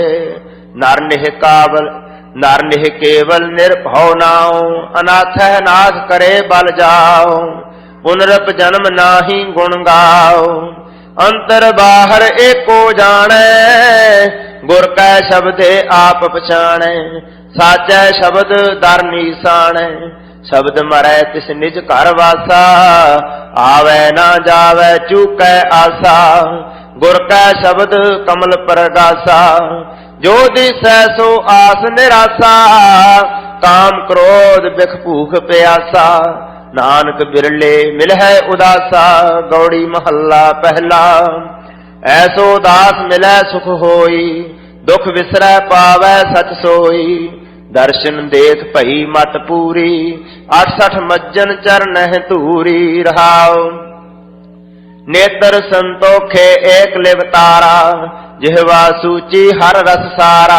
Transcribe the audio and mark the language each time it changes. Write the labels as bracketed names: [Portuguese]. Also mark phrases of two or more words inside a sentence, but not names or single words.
[Hindi] नर निह केवल निर्भौ नाओ, अनाथ नाथ करे बल जाओ। पुनरप जन्म नाही गुण गाओ, अंतर बाहर एको जानै। गुर कै शब्दे आप पछाणै, साचै शब्द दर निशाणै। शब्द मरै तिस निज घर वासा, आवै ना जावै चूकै आसा। गुर कै शब्द कमल प्रगासा, जो दिसै सो आस निरासा। काम क्रोध बिख भूख प्यासा, नानक बिरले मिलहै उदासा। गौड़ी महला पहला। ऐसो दास मिलै सुख होई, दुख विसरै पावै सच सोई। दर्शन देख भई मत पूरी, 68 मज्जन चरणह धूरी रहाओ। नेत्र संतोखे एक लिव तारा, जिहवा सूची हर रस सारा।